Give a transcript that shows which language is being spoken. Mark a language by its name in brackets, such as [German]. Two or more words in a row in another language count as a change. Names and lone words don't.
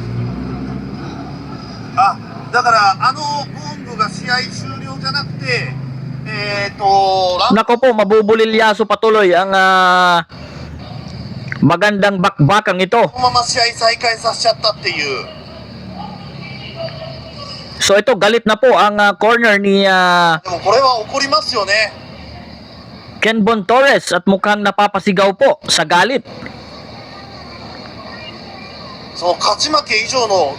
[Japanese] だからあのゴングが試合終了じゃなくて [Filipino] Nako po, mabubulilyaso patuloy ang magandang bakbakang ito. [Japanese] このまま試合再開させちゃったっていう。 [Filipino] So ito, galit na po ang corner ni [Japanese] でもこれは怒りますよね。 [Filipino] Kenbon Torres at mukhang napapasigaw po sa galit. [Japanese] その勝ち負け以上の